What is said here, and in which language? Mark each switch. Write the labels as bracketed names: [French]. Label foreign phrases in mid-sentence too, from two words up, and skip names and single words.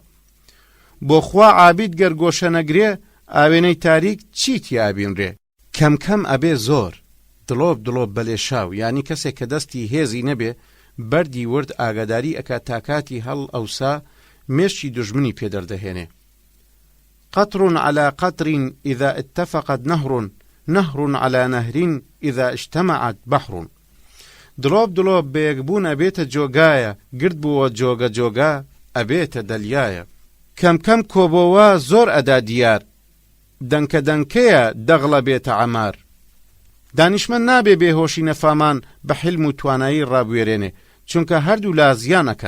[Central Kurdish] بۆ خوا عابید گەر گۆشە نەگرێ ئاوێنەی تاریک چیت یابینرێ. کەم کەم ئەبێ زۆر دڵۆب دڵۆب بەلێ شاو، یعنی کەسێک کە دەستی هێزی نەبێ بەردی ورد ئاگاداری ئەکات تاکاتی هەڵ ئەوسا مێشتی دژمنی پێدەردەهێنێ. [Arabic] قطر على قطر إذا اتفقت نهر، نهر على نهر إذا اجتمعت بحر. [Central Kurdish] دڵۆب دڵۆب بەیەکبوون ئەبێتە جۆگایە، گرد بووە جۆگە جۆگا ئەبێتە دەلیایە. کەم کەم کۆبەوە زۆر ئەدا دیار، دەنکە دەنکەیە دەغڵە بێتە عەمار. دانیشمەند نابێ بێهۆشی نەفامان بە حلم و توانایی ڕابوێرێنێ، چونکە هەردوو لا زیانەکەن.